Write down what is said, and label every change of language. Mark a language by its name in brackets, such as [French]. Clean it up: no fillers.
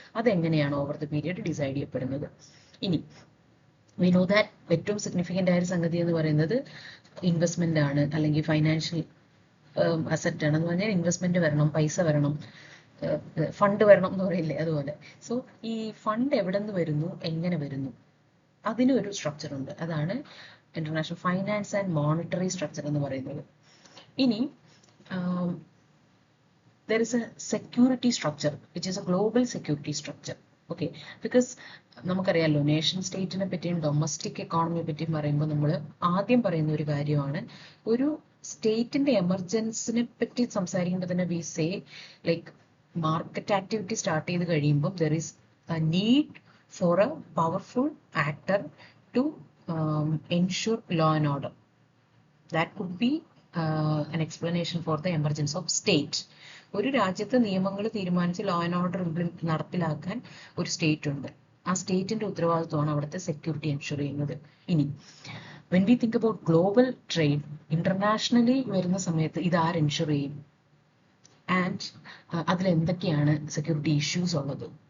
[Malayalam] അതെങ്ങനെയാണ് over the period decide ചെയ്യപ്പെടുന്നത്. ഇനി [English] we know that [Malayalam] ഏറ്റവും സിഗ്നിഫിക്കൻ്റ് ആയ ഒരു സംഗതി എന്ന് പറയുന്നത് ഇൻവെസ്റ്റ്മെന്റ് ആണ്, അല്ലെങ്കിൽ ഫൈനാൻഷ്യൽ അസറ്റ് ആണ്. എന്ന് പറഞ്ഞാൽ ഇൻവെസ്റ്റ്മെന്റ് വരണം, പൈസ വരണം, ഫണ്ട് വരണം എന്ന് പറയില്ലേ, അതുപോലെ. സോ ഈ ഫണ്ട് എവിടെ നിന്ന് വരുന്നു, എങ്ങനെ വരുന്നു, അതിനൊരു സ്ട്രക്ചർ ഉണ്ട്. അതാണ് international finance and monetary structure എന്ന് പറയുന്നത്. [English] ഇനി there is a security structure which is a global security structure. [Malayalam] Okay, because നമുക്കറിയാലോ, നേഷൻ സ്റ്റേറ്റിനെ പറ്റിയും ഡൊമസ്റ്റിക് എക്കോണമിയെ പറ്റിയും പറയുമ്പോൾ നമ്മൾ ആദ്യം പറയുന്ന ഒരു കാര്യമാണ്, ഒരു സ്റ്റേറ്റിന്റെ എമർജൻസിനെ പറ്റി സംസാരിക്കുമ്പോൾ തന്നെ we say like market activity start ചെയ്ത് കഴിയുമ്പോൾ [English] There is a need for a powerful actor to ensure law and order. That could be an explanation for the emergence of state. [Malayalam] ഒരു രാജ്യത്ത് നിയമങ്ങൾ തീരുമാനിച്ച് ലോ ആൻഡ് ഓർഡർ നടപ്പിലാക്കാൻ ഒരു state ഉണ്ട്. ആ സ്റ്റേറ്റിന്റെ ഉത്തരവാദിത്വമാണ് അവിടുത്തെ സെക്യൂരിറ്റി എൻഷുർ ചെയ്യുന്നത്. ഇനി [English] when we think about global trade, [Malayalam] internationally വരുന്ന സമയത്ത് ഇത് ആര് എൻഷുർ ചെയ്യും, ആൻഡ് അതിൽ എന്തൊക്കെയാണ് സെക്യൂരിറ്റി ഇഷ്യൂസ് ഉള്ളത്.